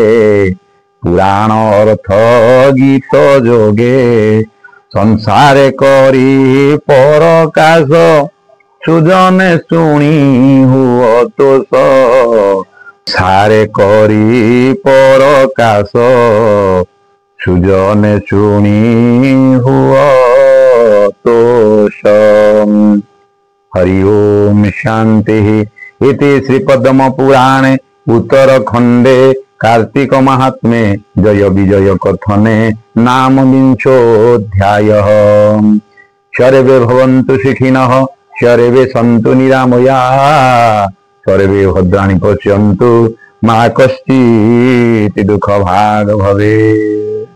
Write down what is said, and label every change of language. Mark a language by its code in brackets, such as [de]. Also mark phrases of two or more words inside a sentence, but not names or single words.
[or] ପୁରାଣ ଅର୍ଥ ଗୀତ ଯୋଗେ ସଂସାରେ କରି ପରକାଶ ସୁଜନେ ଶୁଣି ହୁଅ ତୋଷ ସାରେ କରି ପରକାଶ ସୁଜନେ ଶୁଣି ହୁଅ ତୋଷ हरि [sa] ओम शांति इति श्रीपद्म पुराणे उत्तरखंडे कार्तिक महात्म्ये जय विजय कथने नाम विंशोऽध्यायः सर्वे भवन्तु सुखिनः सर्वे सन्तु निरामयाः सर्वे भद्राणि पश्यन्तु मा कश्चित् दुःखभाग् भवेत्।